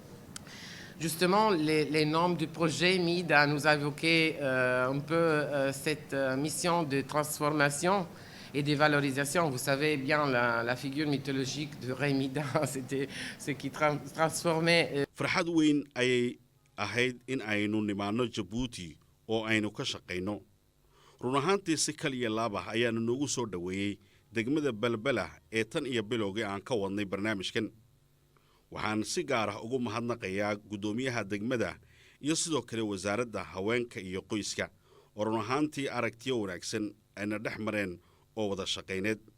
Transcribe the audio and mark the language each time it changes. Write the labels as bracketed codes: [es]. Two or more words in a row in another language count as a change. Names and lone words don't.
[fr] Justement, les membres du projet MIDA nous a évoqué un peu cette mission de transformation et de valorisation. Vous savez bien, la figure mythologique de Rey Mida, c'était ce qui transformait. [so] farxad weyn ayay ahayd in aynu nimaanno jabuuti oo aynu ka shaqayno run ahaantii si kaliya laab ah ayaana noogu soo dhoweeyey degmada balbala ee tan iyo bilowgii aan ka wadnay barnaamijkan waxaan si gaar ah ugu mahadnaqayaa guddoomiyaha degmada iyo sidoo kale wasaaradda haweenka iyo qoyska oo run ahaantii aragtiyo wanaagsan ayna dhex mareen oo wada shaqayneed